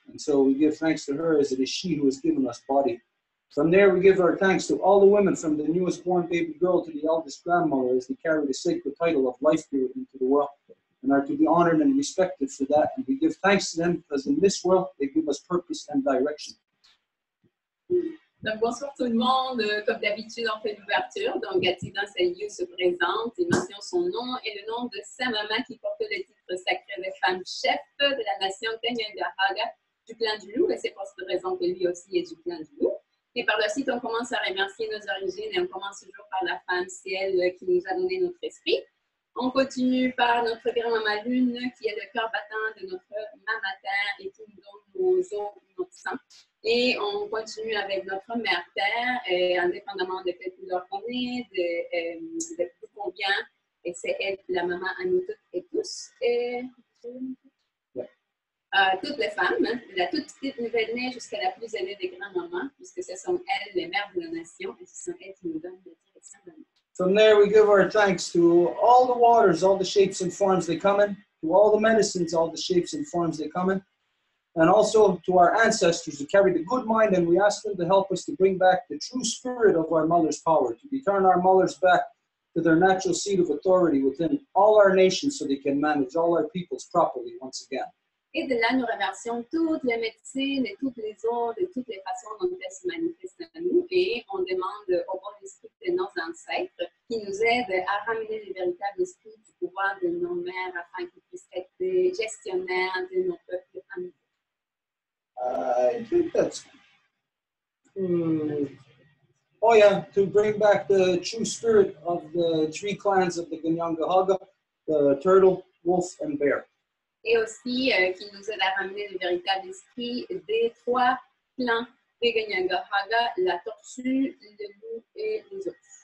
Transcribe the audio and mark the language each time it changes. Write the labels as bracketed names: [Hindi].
[English] And so we give thanks to her, as it is she who has given us body. From there, we give our thanks to all the women, from the newest born baby girl to the eldest grandmother, as they carry the sacred title of life spirit into the world, and are to be honored and respected for that. And we give thanks to them because in this world, they give us purpose and direction. [French] Donc, bonsoir tout le monde. Comme d'habitude, on fait l'ouverture. Donc, Gati dans ses lieux se présente et mentionne son nom et le nom de sa maman qui porte le titre sacré de femme chef de la nation Kanyanga du clan du loup. Et c'est pour cette raison que lui aussi est du clan du loup. Et par la suite, on commence à remercier nos origines et on commence toujours par la femme, c'est elle qui nous a donné notre esprit. On continue par notre grand-maman Lune, qui est le cœur battant de notre maman Terre et qui nous donne nos os, notre sang. Et on continue avec notre mère Terre, indépendamment de quelle couleur on est, de d'où on vient. Et c'est elle, la maman à nous toutes et tous. Et toutes les femmes, de la toute petite nouvelle-née jusqu'à la plus aînée des grands-mamans, puisque ce sont elles les mères de la nation et ce sont elles qui nous donnent la direction de nous. [English] From there, we give our thanks to all the waters, all the shapes and forms they come in, to all the medicines, all the shapes and forms they come in, and also to our ancestors who carry the good mind, and we ask them to help us to bring back the true spirit of our mother's power, to return our mothers back to their natural seat of authority within all our nations so they can manage all our peoples properly once again. [French] Et de là, nous remercions toutes les médecines et toutes les autres, et toutes les façons dont elles se manifestent à nous. Et on demande au bon esprit de nos ancêtres qui nous aident à ramener le véritable esprit du pouvoir de nos mères afin qu'ils puissent être des gestionnaires de nos peuples à nous. [English] I think that's... Oh yeah, to bring back the true spirit of the three clans of the Ganyangahaga, the turtle, wolf, and bear. [French] Et aussi qui nous aide à ramener le véritable esprit des trois clans des Ganyangahaga, la tortue, le loup et les ours.